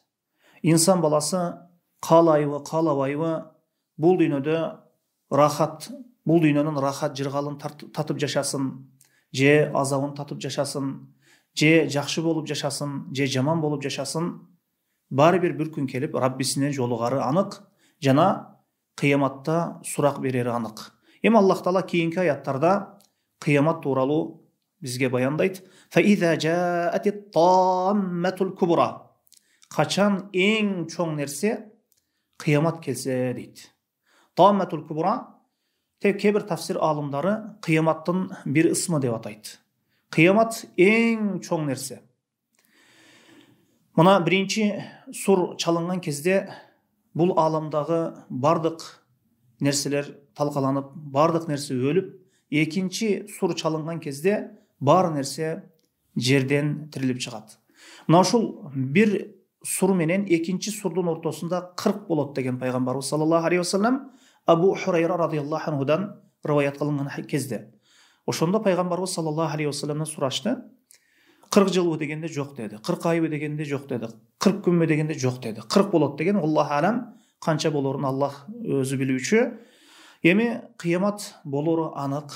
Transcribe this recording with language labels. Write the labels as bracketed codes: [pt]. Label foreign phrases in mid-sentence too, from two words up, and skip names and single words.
[ky] Инсан баласы каалайбы, каалабайбы бул дүйнөдө рахат, бул дүйнөнүн рахат жыргалын татып жашасын, же азабын татып жашасын, же жакшы болуп жашасын, же жаман болуп жашасын, баары бир күн келип Раббисине жолугары анык, жана кыяматта сурак берери анык. Эми Аллах Таала кийинки аяттарда кыямат тууралуу бизге баяндайт. [ar] فإذا جاءت الطامة الكبرى. [ky] Качан эң чоң нерсе кыямат келсе дейт. [ar] الطامة الكبرى [ky] кээ-бир тафсир алымдары кыяматтын бир ысмы деп атайт. Кыямат эң чоң нерсе. Мына биринчи сур чалынган кезде бул аламдагы бардык нерселер талкаланып, бардык нерсе өлүп, экинчи сур чалынган кезде бар нерсе жерден тирилип чыгат. Мына ушул бир сур менен экинчи сурдун ортосунда 40 болот деген пайгамбарыбыз [ar] صلى الله عليه وسلم [ky] Абу Хурайра радыйаллаху анхудан риваят кылынган кезде. Ошондо пайгамбарыбыз саллаллаху алейхи вассаламдан сурашты. 40 жылбы дегенде жок деди. 40 айбы дегенде жок деди. 40 күнбү дегенде жок деди. 40 болот деген [ar] الله أعلم, [ky] канча болорун Аллах өзү билүүчү. Эми кыямат болору анык.